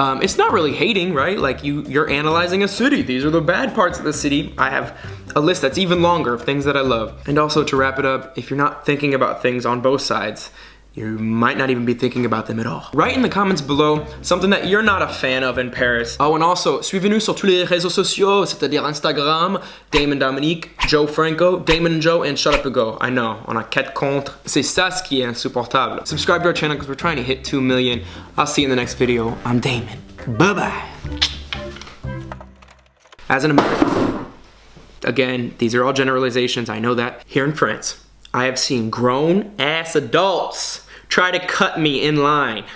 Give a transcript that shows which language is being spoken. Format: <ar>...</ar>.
<en>It's not really hating, right? Like you're analyzing a city. These are the bad parts of the city. I have a list that's even longer of things that I love. And also to wrap it up, if you're not thinking about things on both sides, you might not even be thinking about them at all. Write in the comments below something that you're not a fan of in Paris. Oh, and also,</en> <fr>suivez-nous sur tous les réseaux sociaux, c'est-à-dire Instagram, Damon Dominique, Jo Franco, Damon and Jo, and Shut Up and Go.</fr> <en>I know,</en> <fr>on a 4 contre. C'est ça ce qui est insupportable.</fr> <en>Subscribe to our channel because we're trying to hit 2 million. I'll see you in the next video. I'm Damon. Bye-bye. As an American, again, these are all generalizations, I know that. Here in France, I have seen grown-ass adults try to cut me in line.</en>